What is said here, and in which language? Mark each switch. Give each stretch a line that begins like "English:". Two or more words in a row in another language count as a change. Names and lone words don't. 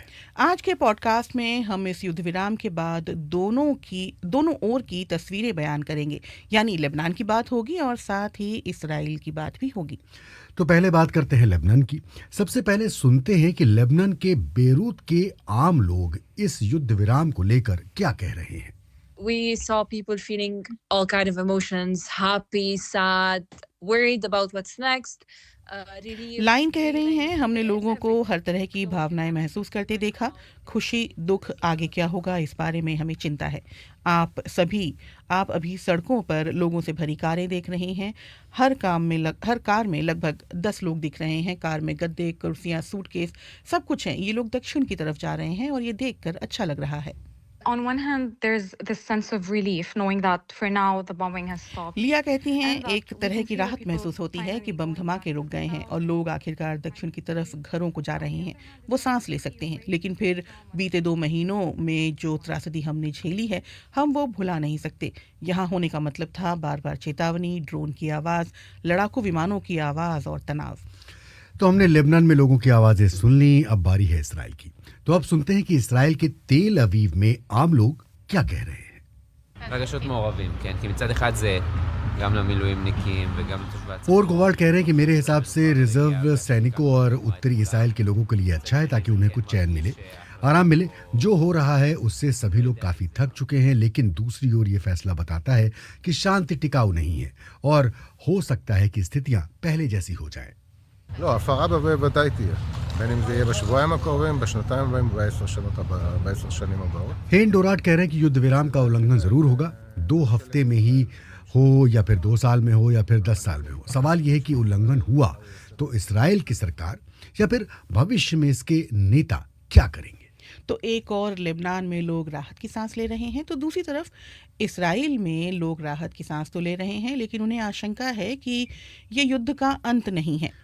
Hindi: आज के पॉडकास्ट में हम इस युद्ध विराम के बाद दोनों ओर की तस्वीरें बयान करेंगे, यानी लेबनान की बात होगी और साथ ही इसराइल की बात भी होगी। तो पहले बात करते हैं लेबनान की। सबसे पहले सुनते हैं कि लेबनान के बेरूत के आम लोग इस युद्ध विराम को लेकर क्या कह रहे हैं।
English: We saw people feeling all kind of emotions, happy, sad, worried about what's next.
Hindi: लाइन कह रही हैं, हमने लोगों को हर तरह की भावनाएं महसूस करते देखा। खुशी, दुख, आगे क्या होगा इस बारे में हमें चिंता है। आप अभी सड़कों पर लोगों से भरी कारें देख रहे हैं। हर कार में लगभग 10 लोग दिख रहे हैं। कार में गद्दे, कुर्सियां, सूटकेस सब कुछ हैं। ये लोग दक्षिण की तरफ जा रहे हैं और ये देखकर अच्छा लग रहा है।
English: On one hand, there's this sense of relief knowing that for now the bombing has stopped.
Hindi: लिया कहती हैं, एक तरह की राहत महसूस होती है कि बम धमाके रुक गए हैं और लोग आखिरकार दक्षिण की तरफ घरों को जा रहे हैं। वो सांस ले सकते हैं। लेकिन फिर बीते 2 महीनों में जो त्रासदी हमने झेली है, हम वो भुला नहीं सकते। यहाँ होने का मतलब था बार बार चेतावनी, ड्रोन की आवाज़, लड़ाकू विमानों की आवाज़ और तनाव। तो हमने लेबनान में लोगों की आवाजें सुन ली, अब बारी है इसराइल की। तो अब सुनते हैं कि इसराइल के तेल अवीव में आम लोग क्या कह रहे हैं।
Hebrew: רגשות מעורבים, כן, כי מצד אחד זה גם למילואימניקים וגם לתושבי הצפון।
Hindi: और गोवार्ड कह रहे हैं कि मेरे हिसाब से रिजर्व सैनिकों और उत्तरी इसराइल के लोगों के लिए अच्छा है, ताकि उन्हें कुछ चैन मिले, आराम मिले। जो हो रहा है उससे सभी लोग काफी थक चुके हैं, लेकिन दूसरी ओर ये फैसला बताता है कि शांति टिकाऊ नहीं है और हो सकता है कि स्थितियां पहले जैसी हो जाए।
Hebrew: לא, הפרה בוודאי תהיה. בין אם זה יהיה בשבועיים הקרובים, בשנתיים הבאים, ב10 שנים הבאות.
Hindi: हेन डोराट कह रहे हैं कि युद्ध विराम का उल्लंघन जरूर होगा, 2 हफ्ते में ही हो या फिर 2 साल में हो या फिर 10 साल में हो। सवाल यह है कि उल्लंघन हुआ तो इसराइल की सरकार या फिर भविष्य में इसके नेता क्या करेंगे। तो एक और लेबनान में लोग राहत की सांस ले रहे हैं, तो दूसरी तरफ इसराइल में लोग राहत की सांस तो ले रहे हैं, लेकिन उन्हें आशंका है कि ये युद्ध का अंत नहीं है।